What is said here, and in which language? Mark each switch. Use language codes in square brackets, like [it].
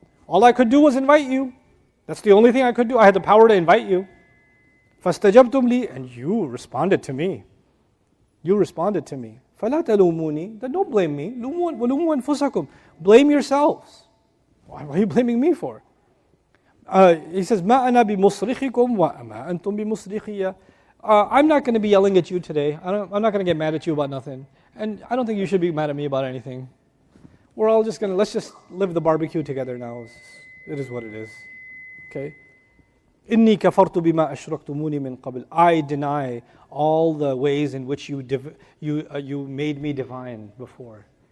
[en] All I could do was invite you. That's the only thing I could do. I had the power to invite you. [ar] فَاسْتَجَبْتُمْ لِي. [en] And you responded to me. You responded to me. [ar] فَلَا تَلُومُونِي. [en] Then don't blame me. [ar] وَلُومُوا أَنفُسَكُمْ. [en] Blame yourselves. Why are you blaming me for? He says, [ar] مَا أَنَا بِمُصْرِخِكُمْ وَأَمَا أَنْتُمْ بِمُصْرِخِيَّ. [en] I'm not going to be yelling at you today. I'm not going to get mad at you about nothing. And I don't think you should be mad at me about anything. We're all just let's just live the barbecue together now. It is what it is. Okay? [ar] إِنِّي كَفَرْتُ بِمَا أَشْرَكْتُمُونِي مِنْ قَبْلِ. [en] I deny all the ways in which you made me divine before.